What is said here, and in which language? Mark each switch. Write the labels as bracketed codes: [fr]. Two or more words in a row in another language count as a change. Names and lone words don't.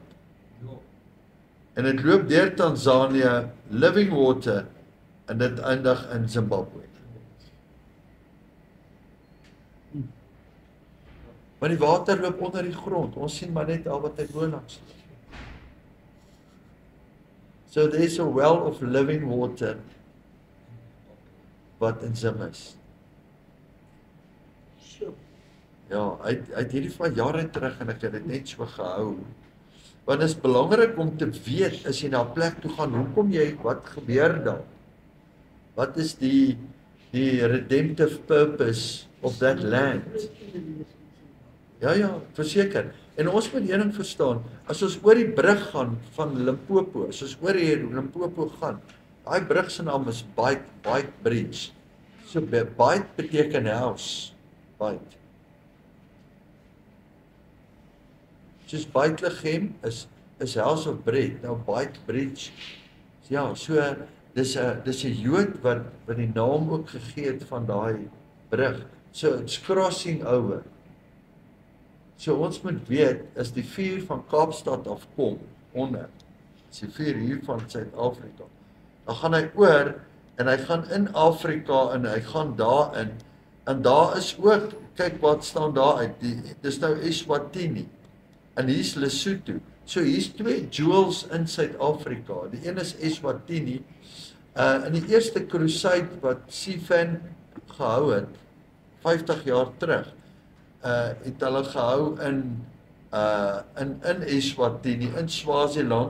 [af] En dit loop deur Tanzanië, [en] living water, [af] en dit eindig in Zimbabwe. Maar die water loop onder die grond. Ons sien maar net al wat hy bo langs loop. [en] So there's a well of living water [af] wat in Zim is. Ja, hy het hierdie van jare terug en ek het dit net so gehou. Want dit is belangrik om te weet, as jy na 'n plek toe gaan, hoekom jy, wat gebeur daar? Wat is die [en] redemptive purpose of that land. [af] Ja, verseker. En ons moet een ding verstaan, as ons oor die brug gaan van Limpopo, as ons oor die Limpopo gaan, daai brug se naam is Beit Bridge. So Beit beteken house, Beit. Soos Bethlehem is [en] house of bread, [af] nou Beit Bridge. Ja, so dis 'n Jood wat die naam ook gegee het van daai brug. [en] So it's crossing over. [af] So ons moet weet, as die vuur van Kaapstad afkom, as die vuur hier van Suid-Afrika, dan gaan hy oor, en hy gaan in Afrika, en hy gaan daarin, en daar is ook, kyk wat staan daar uit, dis nou Eswatini, en hier's Lesotho, so hier's 2 jewels in Suid-Afrika, die een is Eswatini, in die eerste crusade wat Stephen gehou het, 50 jaar terug, het hulle gehou in Eswatini, in Swaziland.